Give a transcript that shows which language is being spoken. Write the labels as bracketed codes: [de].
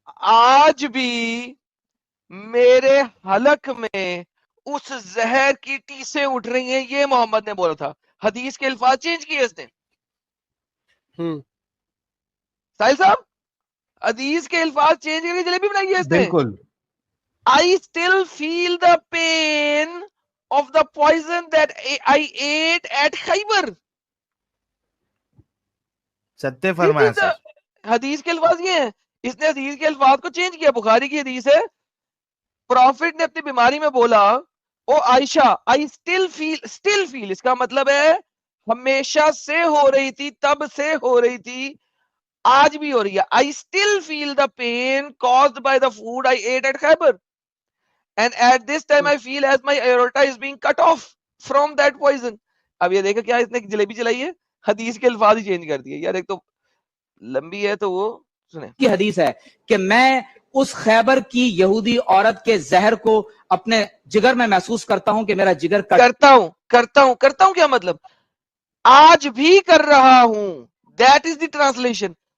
[ur] آج بھی میرے حلق میں اس زہر کی ٹیسیں اٹھ رہی ہیں، یہ محمد نے بولا تھا. حدیث کے الفاظ چینج کیے اس نے. ساحل صاحب حدیث کے الفاظ چینج کر کے جلیبی بنائی ہے اس نے. بالکل. [en] I still feel the pain of the poison that I ate at Khaybar. [ur] ستے فرمایا سر. حدیث کے الفاظ یہ ہیں، اس نے حدیث کے الفاظ کو چینج کیا. بخاری کی حدیث ہے، پروفٹ نے اپنی بیماری میں بولا او عائشہ [en] I still feel [ur] اس کا مطلب ہے ہمیشہ سے ہو رہی تھی، تب سے ہو رہی تھی، آج بھی ہو رہی ہے. [en] I still feel the pain caused by the food I ate at Khaybar. And at this time I feel as my aorta is being cut off from that poison. [ur] اب یہ دیکھا کیا اس نے جلیبی چلائی ہے، حدیث کے الفاظ ہی چینج کر دیے. یار ایک تو لمبی ہے تو وہ سنیں. کی حدیث ہے کہ میں اس خیبر کی یہودی عورت کے زہر کو اپنے جگر میں محسوس کرتا ہوں کہ میرا جگر کرتا ہوں کیا مطلب؟ آج بھی کر رہا ہوں. [en] That is the translation.